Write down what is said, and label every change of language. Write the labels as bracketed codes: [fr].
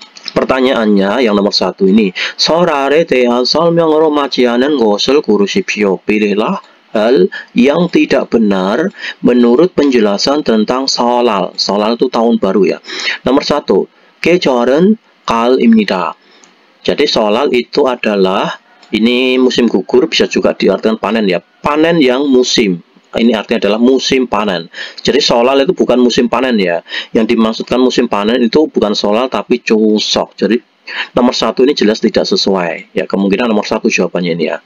[id] Pertanyaannya yang nomor 1 ini, [ko] 설날에 대한 설명으로 맞지 않은 것을 고르십시오. [id] Pilihlah hal yang tidak benar menurut penjelasan tentang solal. Solal itu tahun baru ya. [ko] Nomor 1, 계절은 가을입니다. [id] Jadi solal itu adalah, ini musim gugur, bisa juga diartikan panen ya. Panen yang musim. Ini artinya adalah musim panen. Jadi solal itu bukan musim panen ya. Yang dimaksudkan musim panen itu bukan solal tapi cusok. Jadi nomor 1 ini jelas tidak sesuai. Ya, kemungkinan nomor 1 jawabannya ini ya.